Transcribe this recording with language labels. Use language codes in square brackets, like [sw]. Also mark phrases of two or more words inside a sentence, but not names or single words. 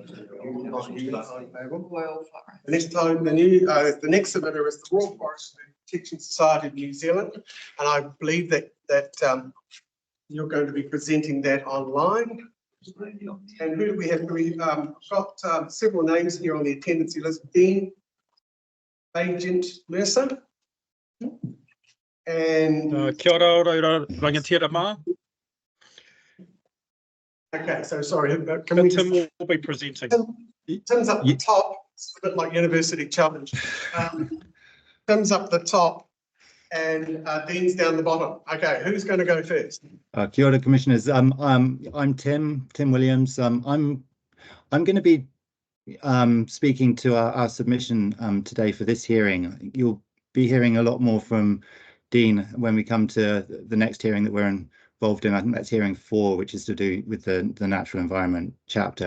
[en] The next time, the next submitter is the Royal Forest Protection Society of New Zealand, and I believe that you're going to be presenting that online. And who do we have? We've got several names here on the attendance list. Dean Agent Mercer. And [mi] Kia ora, rangatira mā. [en] okay, so sorry, can we Tim will be presenting. Tim's up the top. It's a bit like University Challenge. Tim's up the top and Dean's down the bottom. Okay, who's going to go first? [mi] Kia ora, [en] Commissioners. I'm Tim Williams. I'm going to be speaking to our submission today for this hearing. You'll be hearing a lot more from Dean when we come to the next hearing that we're involved in. I think that's hearing 4, which is to do with the natural environment chapter.